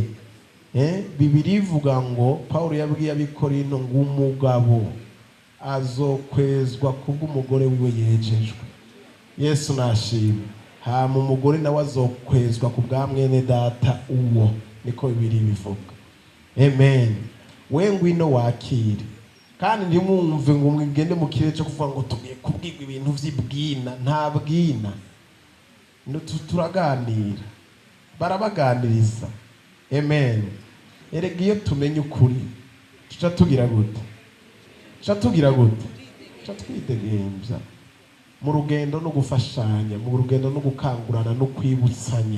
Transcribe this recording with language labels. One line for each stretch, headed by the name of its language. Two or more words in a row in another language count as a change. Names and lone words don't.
Rundi: Bibiri ivuga ngo Paulo yabwiye abikorinto ngo umugabo azokwezwa kubw'umugore wiwe yejejwe. Yesu nashimwe. Hama umugore nawe azokwezwa kubwa mwene data uwo, niko bibiri bivuga. Amen. We ngwino wakire, kandi ntimwumve ngo mwigende mu kirere cyo kuvuga ngo tugiye kubwirwa ibintu vy'ibwina. Nta bwina, turaganira, barabaganiriza. Amen. Erega iyo tumenye ukuri tuca tugira gute? Tuca twidegembya mu rugendo no gufashanya, mu rugendo no gukangurana no kwibutsanya.